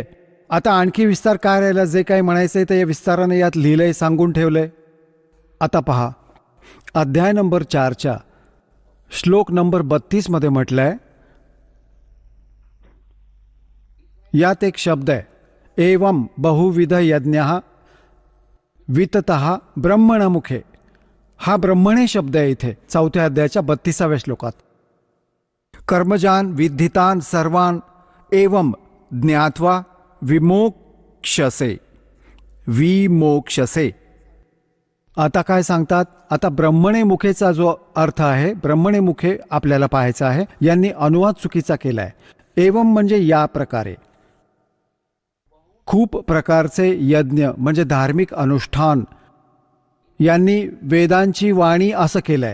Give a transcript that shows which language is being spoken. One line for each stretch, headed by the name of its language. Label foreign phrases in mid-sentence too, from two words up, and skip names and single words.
Marathi: आता आणखी विस्तार काय राहिला? जे काही म्हणायचंय ते या विस्तारानं यात लिहिलंय, सांगून ठेवलंय. आता पहा, अध्याय नंबर 4च्या श्लोक नंबर 32 मध्ये म्हटलंय, यात एक शब्द आहे,
Sanskrit: एवं बहुविध यज्ञः विततः ब्रह्मणमुखे.
Marathi: हा ब्रह्मणे शब्द आहे इथे 4थ्या अध्यायाच्या 32व्या श्लोकात.
Sanskrit: कर्मजान विद्धितान सर्वान एवं ज्ञात्वा विमोक्षसे.
Marathi: आता काय सांगतात? आता ब्रह्मणे मुखेचा जो अर्थ आहे,
Sanskrit: ब्रह्मणे मुखे
Marathi: आपल्याला पाहायचा आहे. यांनी अनुवाद चुकीचा केलाय. एवं म्हणजे या प्रकारे. खूप प्रकारचे यज्ञ म्हणजे धार्मिक अनुष्ठान यांनी वेदांची वाणी असं केलंय.